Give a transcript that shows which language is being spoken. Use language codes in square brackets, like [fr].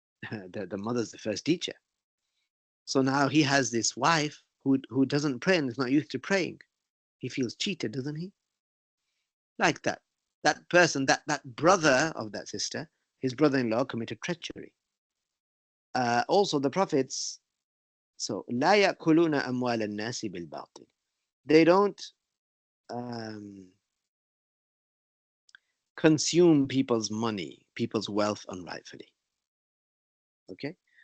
[en] The mother's the first teacher. So now he has this wife who doesn't pray and is not used to praying. He feels cheated, doesn't he? Like that. That person, that brother of that sister, his brother-in-law committed treachery. Also, the prophets, so [ar] لا يأكلون أموال الناس بالباطل. [en] They don't consume people's money, people's wealth unrightfully. Okay.